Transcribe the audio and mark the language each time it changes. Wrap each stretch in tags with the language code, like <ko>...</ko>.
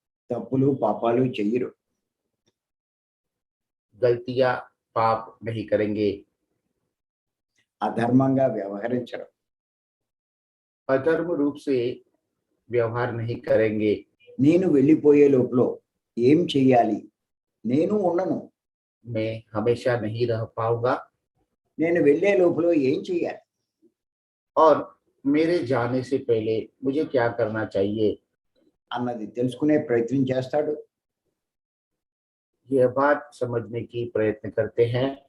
<te>తప్పులు పాపాలు చెయ్యరు.</te> <hi>गलतियां पाप नहीं करेंगे,</hi> <te>అధర్మంగా వ్యవహరించరు.</te> <hi>अधर्म रूप से व्यवहार नहीं करेंगे।</hi> <te>నేను వెళ్ళిపోయే లోపల ఏం చెయ్యాలి, నేను ఉండను,</te> <hi>मैं हमेशा नहीं रह पाऊंगा</hi> <te>నేను వెళ్ళే లోపల ఏం చెయ్యాలి,</te> <hi>और मेरे जाने से पहले मुझे क्या करना चाहिए,</hi> <te>అన్నది తెలుసుకునే ప్రయత్నం చేస్తాడు.</te> <hi>यह बात समझने की प्रयत्न करते हैं,</hi>